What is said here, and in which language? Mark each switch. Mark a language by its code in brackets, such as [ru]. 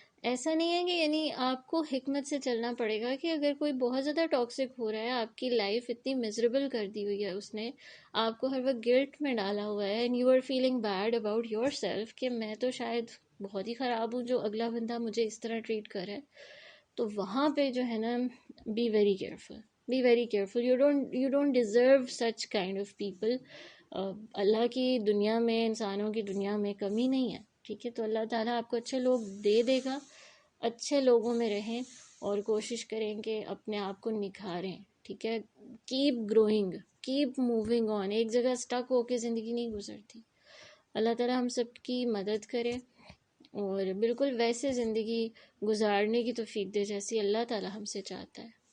[ur] ایسا نہیں ہے کہ یعنی آپ کو حکمت سے چلنا پڑے گا کہ اگر کوئی بہت زیادہ ٹاکسک ہو رہا ہے، آپ کی لائف اتنی میزریبل کر دی ہوئی ہے اس نے، آپ کو ہر وقت گلٹ میں ڈالا ہوا ہے، [en] and you are feeling bad about yourself [ur] کہ میں تو شاید بہت ہی خراب ہوں جو اگلا بندہ مجھے اس طرح ٹریٹ کر رہا ہے. تو وہاں پہ جو ہے نا [en] Be very careful, be very careful. You don't deserve such kind of people. [ur] اللہ کی دنیا میں، انسانوں کی دنیا میں کمی نہیں ہے، ٹھیک ہے. تو اللہ تعالیٰ آپ کو اچھے لوگ دے دے گا. اچھے لوگوں میں رہیں اور کوشش کریں کہ اپنے آپ کو نکھاریں، ٹھیک ہے. [en] Keep growing, keep moving on. [ur] ایک جگہ سٹک ہو کے زندگی نہیں گزرتی. اللہ تعالیٰ ہم سب کی مدد کرے اور بالکل ویسے زندگی گزارنے کی توفیق دے جیسی اللہ تعالیٰ ہم سے چاہتا ہے.